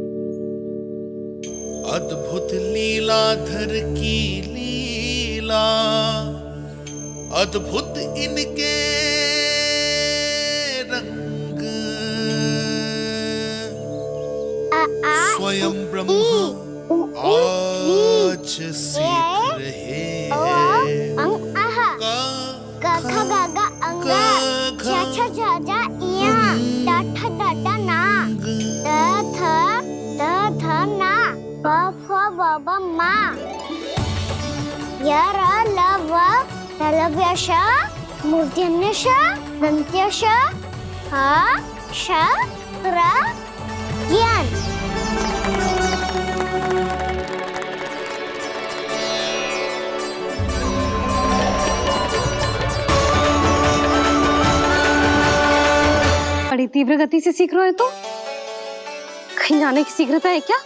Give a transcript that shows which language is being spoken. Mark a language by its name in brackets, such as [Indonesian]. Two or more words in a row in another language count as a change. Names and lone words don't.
[Hindi] अद्भुत लीलाधर की लीला, अद्भुत इनके रंग, स्वयं ब्रह्म आज सीख रहे हैं। गा गा गा अंगा, छा छा छा जा इया, टा ठा डा डा ना, द थ ना, प फ ब ब मा, य र ल व लव्य श, मूर्धन्य श, दन्त्य श, ह श र ज्ञान। बड़ी तीव्र गति से सीख रहे हो तो कहीं जाने की शीघ्रता है क्या?